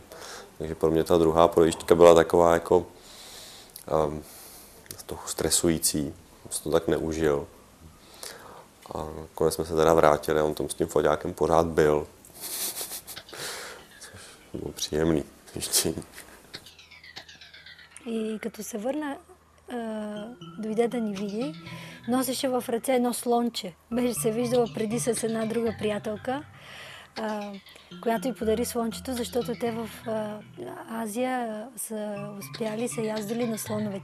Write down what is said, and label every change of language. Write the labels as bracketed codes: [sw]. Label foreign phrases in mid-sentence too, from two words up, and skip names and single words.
[cs] Takže pro mě ta druhá projížďka byla taková jako trochu stresující, jsem to tak neužil. A nakonec jsme se teda vrátili a on tam s tím foťákem pořád byl. Což bylo příjemný zjištění. [bg] И като се върна, дойде да ни види, носеше в ръце едно слонче. Беше се виждала преди с една друга приятелка, която й подари слончето, защото те в Азия са успяли, са яздили на слонове.